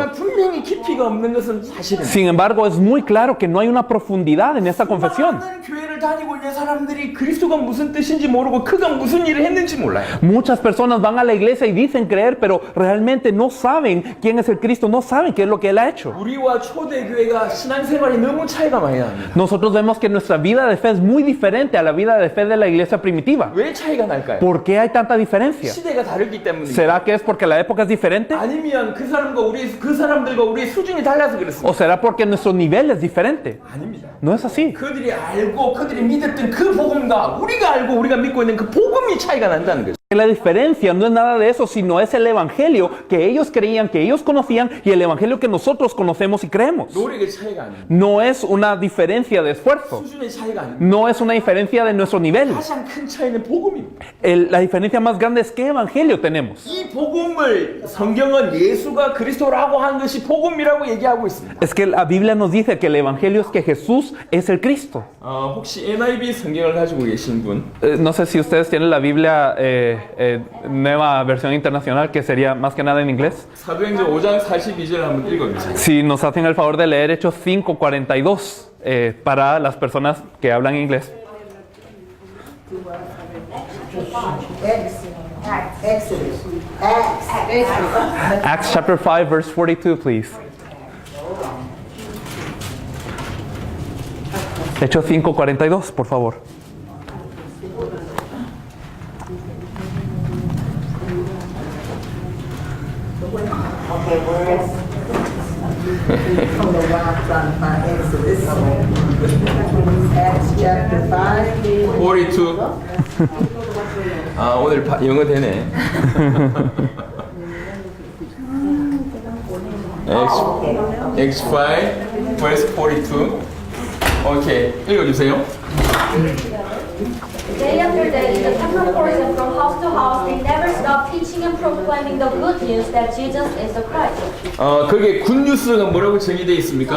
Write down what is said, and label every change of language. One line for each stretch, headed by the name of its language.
Korean: 하지만 분명히 깊이가 없는 것은 사실입니다.
Spanish: Sin embargo, es muy claro que no hay una profundidad en esta confesión.
Korean: 많은 교회를 다니고 있는 사람들이 그리스도가 무슨 뜻인지 모르고 그가 무슨 일을 했는지 몰라요.
Spanish: Muchas personas van a la iglesia y dicen creer, pero realmente no saben quién es el Cristo, no saben qué es lo que Él ha hecho.
Korean: 우리와 초대교회가 신앙생활이 너무 차이가 많이 납니다.
Spanish: Nosotros vemos que nuestra vida de fe es muy diferente a la vida de fe de la iglesia primitiva.
Korean: 왜 차이가 날까요?
Spanish: ¿Por qué hay tanta diferencia?
Korean: 시대가 다르기 때문입니다.
Spanish: ¿Será que es porque la época es diferente?
Korean: 아니면 그 사람들과 우리의 수준이 달라서 그렇습니다.
Spanish: ¿O será porque nuestro nivel es diferente?
Korean: 아닙니다.
Spanish: No es así.
Korean: 그들이 알고 그들이 믿었던 그 복음과 우리가 알고 우리가 믿고 있는 그 복음이 차이가 난다는 거죠.
Spanish: La diferencia no es nada de eso, sino es el evangelio que ellos creían, que ellos conocían y el evangelio que nosotros conocemos y creemos.
Korean: 노력의 차이가 아닙니다.
Spanish: No es una diferencia de esfuerzo,
Korean: 수준의 차이가 아닙니다.
Spanish: no es una diferencia de nuestro nivel.
Korean: 가장 큰 차이는 복음입니다.
Spanish: La diferencia más grande es qué evangelio tenemos.
Korean: 이 복음을 성경은 예수가 그리스도라고 하는 것이 복음이라고 얘기하고 있습니다.
Spanish: Es que la Biblia nos dice que el evangelio es que Jesús es el Cristo.
Korean: 혹시 NIV 성경을 가지고 계신 분?
Spanish: No sé si ustedes tienen la Biblia nueva versión internacional, que sería más que nada en inglés.
Korean: 사도행전 5장 42절 한번 읽어주세요.
Spanish: Si nos hacen el favor de leer Hechos 5:42 para las personas que hablan inglés.
English: Acts chapter 5 verse 42, please.
Spanish: Hechos 5:42, por favor.
English: Okay, where is from the one from Exodus? Acts chapter 5. 42.
Korean: 오늘 영어 되네.
English: Acts 5 verse 42.
Korean: 오케이, 읽어주세요.
English: Day after day, in the temple courts and from house to house, they never stopped teaching and proclaiming the good news that Jesus is the Christ.
Korean: 그게 굿뉴스가 뭐라고 정의되어 있습니까?